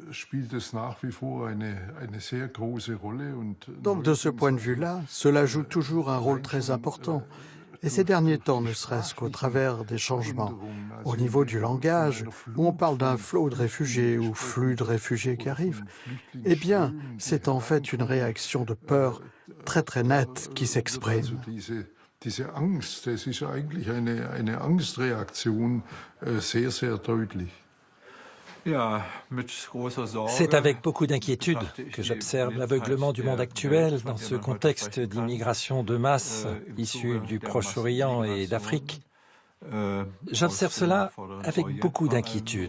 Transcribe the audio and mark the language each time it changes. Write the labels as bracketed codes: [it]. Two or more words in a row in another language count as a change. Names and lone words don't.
[fr] Donc de ce point de vue-là, cela joue toujours un rôle très important. Et ces derniers temps, ne serait-ce qu'au travers des changements au niveau du langage, où on parle d'un flot de réfugiés ou flux de réfugiés qui arrivent, eh bien, c'est en fait une réaction de peur très très nette qui s'exprime. [de] Diese Angst, das ist eigentlich eine Angstreaktion sehr, sehr deutlich. [fr] C'est avec beaucoup d'inquiétude que j'observe l'aveuglement du monde actuel dans ce contexte d'immigration de masse issue du Proche-Orient et d'Afrique. J'observe cela avec beaucoup d'inquiétude.